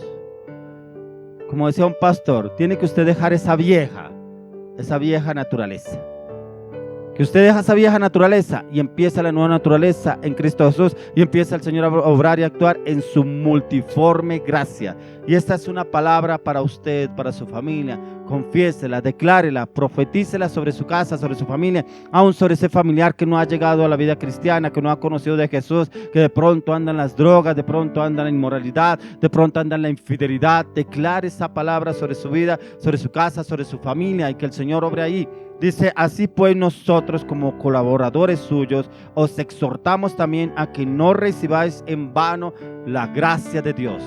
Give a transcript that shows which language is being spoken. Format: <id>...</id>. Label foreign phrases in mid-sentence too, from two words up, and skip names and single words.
<es>Como decía un pastor, tiene que usted dejar esa vieja naturaleza. Que usted deja esa vieja naturaleza y empieza la nueva naturaleza en Cristo Jesús, y empieza el Señor a obrar y actuar en su multiforme gracia. Y esta es una palabra para usted, para su familia. Confiésela, declárela, profetícela sobre su casa, sobre su familia, aún sobre ese familiar que no ha llegado a la vida cristiana, que no ha conocido de Jesús, que de pronto anda en las drogas, de pronto anda en la inmoralidad, de pronto anda en la infidelidad. Declare esa palabra sobre su vida, sobre su casa, sobre su familia, y que el Señor obre ahí. Dice: así pues nosotros, como colaboradores suyos, os exhortamos también a que no recibáis en vano la gracia de Dios.</es>